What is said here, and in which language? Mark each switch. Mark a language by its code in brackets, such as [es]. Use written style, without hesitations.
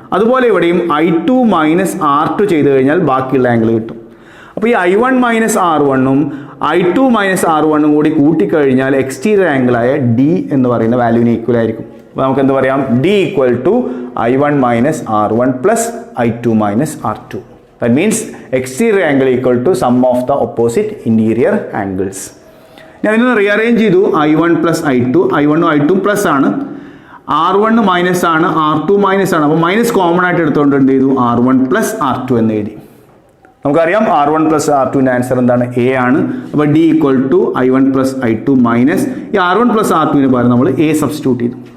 [ml] അതുപോലെ ഇവിടെയും I2 minus R2 ചെയ്ത് കഴിഞ്ഞാൽ ബാക്കിയുള്ള ആംഗിൾ കിട്ടും. അപ്പോൾ ഈ I1 മൈനസ് R1ഉം I2 മൈനസ് R1ഉം കൂടി കൂട്ടിക്കഴിഞ്ഞാൽ എക്സ്റ്റീരിയർ ആംഗിളായ D എന്ന് പറയുന്ന വാല്യൂവിന് ഈക്വൽ ആയിരിക്കും. അപ്പോൾ നമുക്ക് എന്ത് പറയാം, D equal to I1 minus R1 plus I2 minus R2. [en] That means exterior angle equal to sum of the opposite interior angles. [ml] ഞാൻ ഇതൊന്ന് റീഅറേഞ്ച് ചെയ്തു. I1 plus I2, I1ഉം I2 plus ആണ്, R1 മൈനസ് ആണ്, R2 മൈനസ് ആണ്. അപ്പോൾ minus common ആയിട്ട് എടുത്തുകൊണ്ട് എന്ത് ചെയ്തു, R1 പ്ലസ് R2 എന്ന് എഴുതി. നമുക്കറിയാം R1 പ്ലസ് R2ൻ്റെ ആൻസർ എന്താണ്, A ആണ്. അപ്പോൾ D equal to I1 plus I2 minus ഈ R1 പ്ലസ് R2ന് പകരം നമ്മൾ A സബ്സ്റ്റിറ്റ്യൂട്ട് ചെയ്തു.